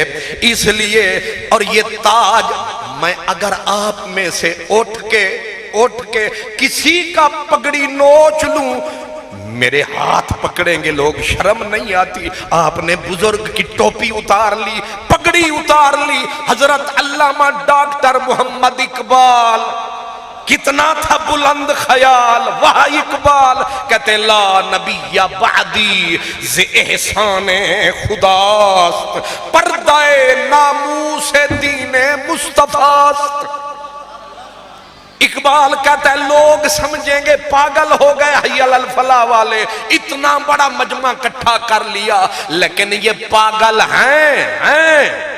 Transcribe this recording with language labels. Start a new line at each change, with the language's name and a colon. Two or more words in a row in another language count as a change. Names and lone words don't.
Urdu: اس لیے اور یہ تاج میں اگر آپ میں سے اٹھ کے کسی کا پگڑی نوچ لوں، میرے ہاتھ پکڑیں گے لوگ، شرم نہیں آتی؟ آپ نے بزرگ کی ٹوپی اتار لی، پگڑی اتار لی۔ حضرت علامہ ڈاکٹر محمد اقبال کی اتنا تھا بلند خیال، وہ اقبال کہتے
Persian: لا نبی بعدی ز احسان خداست، پردہ ناموس دین مصطفیٰست۔
Urdu: اقبال کہتا ہے لوگ سمجھیں گے پاگل ہو گئے
Arabic: حی علی الفلاح
Urdu: والے، اتنا بڑا مجمع اکٹھا کر لیا، لیکن یہ پاگل ہیں